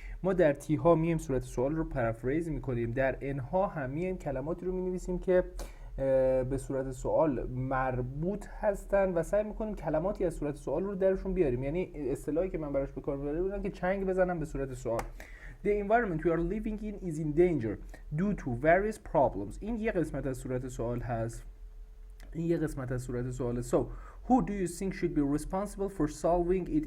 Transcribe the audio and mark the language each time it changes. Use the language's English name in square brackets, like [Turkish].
[Persian] ما در تیها میایم صورت سوال رو پرافریز میکنیم، در انها هم میایم کلماتی رو مینویسیم که به صورت سوال مربوط هستن و سعی میکنیم کلماتی از صورت سوال رو درشون بیاریم. یعنی اصطلاحی که من براش به کار برده بودم که چنگ بزنم به صورت سوال. [English] The environment we are living in is in danger due to various problems. [Persian] این یه قسمت از صورت سوال هست. [English] So who do you think should be responsible for solving it?